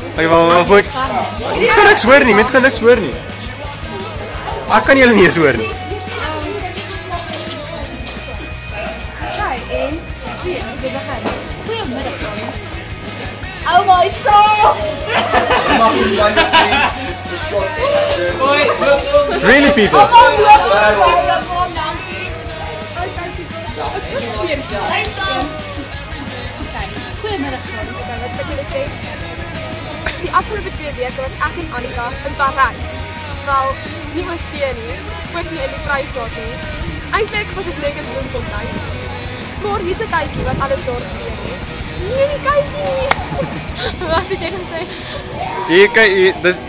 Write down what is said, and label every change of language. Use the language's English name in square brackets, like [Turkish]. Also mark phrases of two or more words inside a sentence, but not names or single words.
[Afrikaans] Ek wou Mens kan niks hoor nie. Ek kan julle nie eens hoor nie. En hier, we begin. Goeiemiddag dames. [English] Oh my soul! Really, people? [Dutch] Goedemiddag, Oké, wat wil ik willen zeggen? Die afgelopen 2 weken was ek en Annika in Parijs. [Afrikaans] Wel, nie oorsee nie, ook nie in die Vrystaat nie. Eintlik was ons net in Bloemfontein. Maar hier's 'n tuitjie wat alles daar gebeur het. Nee, nie kykie nie. Wat het jy gesê? Hier is wat daar gebeur het.